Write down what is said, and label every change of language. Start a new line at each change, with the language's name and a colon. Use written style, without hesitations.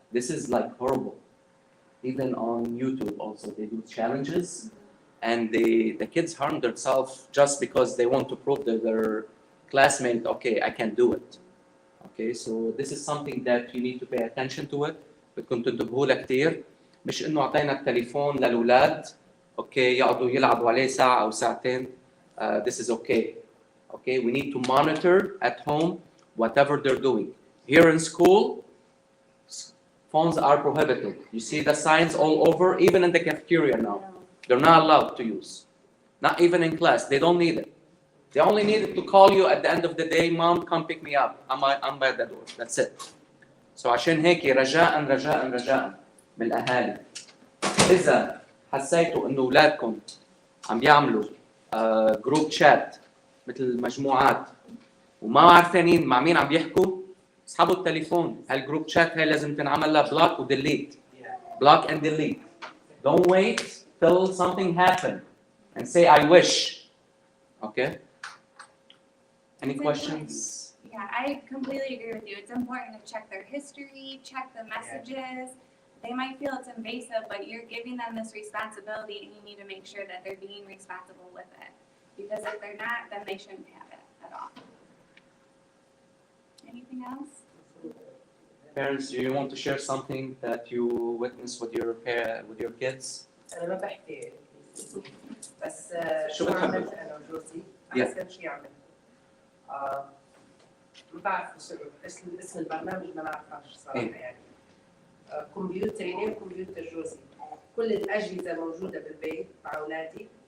English: This is horrible. Even on YouTube also they do challenges and the kids harm themselves just because they want to prove to their classmate, okay, I can do it. Okay, so this is something that you need to pay attention to it.
Arabic: بدكم تنتبهوا له كثير، مش انه اعطينا التليفون للاولاد اوكي يقعدوا يلعبوا عليه ساعه او ساعتين.
English: this is okay. Okay, we need to monitor at home whatever they're doing. Here in school, phones are prohibited. You see the signs all over, even in the cafeteria now. They're not allowed to use. Not even in class. They don't need it. They only need it to call you at the end of the day, Mom, come pick me up. I'm by the door. That's it.
Arabic: So عشان هيك رجاء من الأهالي، إذا حسيتوا إنه أولادكم عم بيعملوا جروب شات مثل مجموعات وما عارفين مع مين عم يحكوا، اسحبوا التليفون. هالجروب شات هاي لازم تنعمل لها بلوك وديليت.
English: Block and delete. Don't wait till something happen and say I wish. Okay? Any questions? Yeah, I completely agree with you. It's important to check their history, check the messages. They might feel it's invasive, but you're giving them this responsibility and you need to make sure that they're being responsible with it. Because if they're not, then they shouldn't have it at all. Anything else? Parents, do you want to share something that you witnessed with your kids?
Arabic: أنا ما بحكي بس شو بتحبي؟ عملت أنا وجوزي أحسن شيء عملت. ما بعرف اسم البرنامج ما بعرفش صراحة يعني. كمبيوتري وكمبيوتر جوزي. كل الأجهزة موجودة بالبيت مع أولادي.